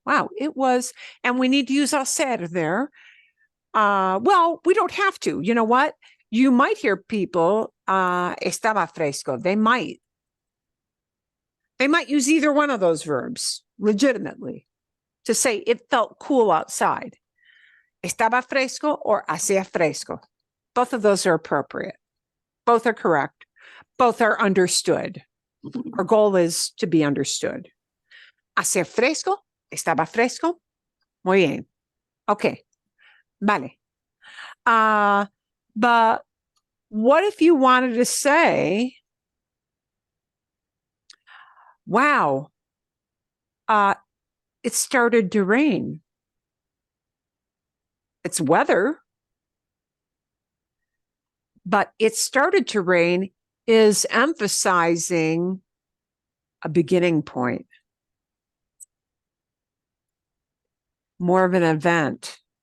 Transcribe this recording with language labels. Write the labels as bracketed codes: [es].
[en] Wow, it was, and we need to use hacer there. Well, we don't have to. You know what? You might hear people, [es] estaba fresco. [en] They might use either one of those verbs legitimately to say it felt cool outside. [es] Estaba fresco or hacía fresco. [en] Both of those are appropriate. Both are correct. Both are understood. Our goal is to be understood. [es] Hacía fresco, estaba fresco. Muy bien. Okay. Vale. [en] But what if you wanted to say, wow, it started to rain. It's weather, but it started to rain is emphasizing a beginning point, more of an event.